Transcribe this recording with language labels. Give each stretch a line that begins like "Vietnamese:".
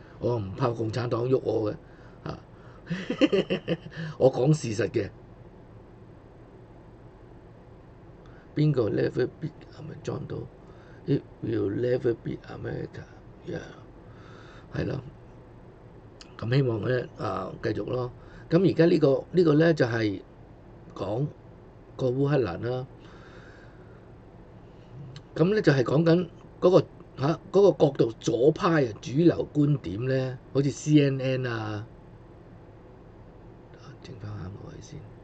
Cantonese: 我唔怕共產黨喐我嘅我講事實嘅。邊個
English: never beat
Cantonese: 係咪裝到
English: ？It will never beat America，yeah，
Cantonese: 係咯。咁希望咧繼續咯。咁而家呢個咧就係講個烏克蘭啦。咁咧就係講緊嗰個角度左派主流觀點咧，好似 CNN 整翻下我先。